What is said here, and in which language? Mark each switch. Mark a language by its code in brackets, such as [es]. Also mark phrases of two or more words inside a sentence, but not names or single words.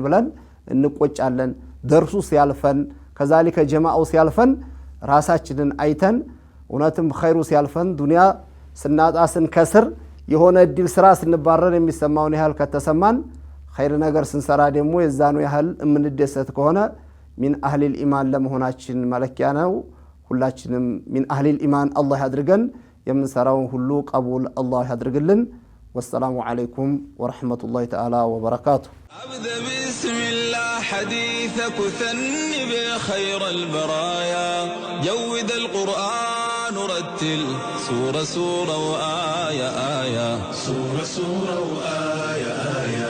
[am] ብለን እንቆጫለን ደርሱ ሲያልፈን ከዛሊከ ጀማዓው ሲያልፈን ራሳችንን አይተን እውነትም خيሩ ሲያልፈን ዱንያ ስናጣ ስንከስር የሆነ እድል ስራ ስንባረር የሚሰማውን ያህል ከተሰማን خير ነገር ስንሰራ ደግሞ የዛኑ ያህል እምንደሰት ከሆነ [ar] من أهل الإيمان [am] ለመሆናችን መለኪያ ነው ሁላችንም [ar] من أهل الإيمان [am] الله ያድርገን የምንሰራውን ሁሉ ቀቡል الله ያድርግልን [ar] والسلام عليكم ورحمة الله تعالى وبركاته أبدأ بسم الله حديثك وثني بخير البرايا جود القرآن ورتل سورة سورة وآية آية سورة سورة وآية آية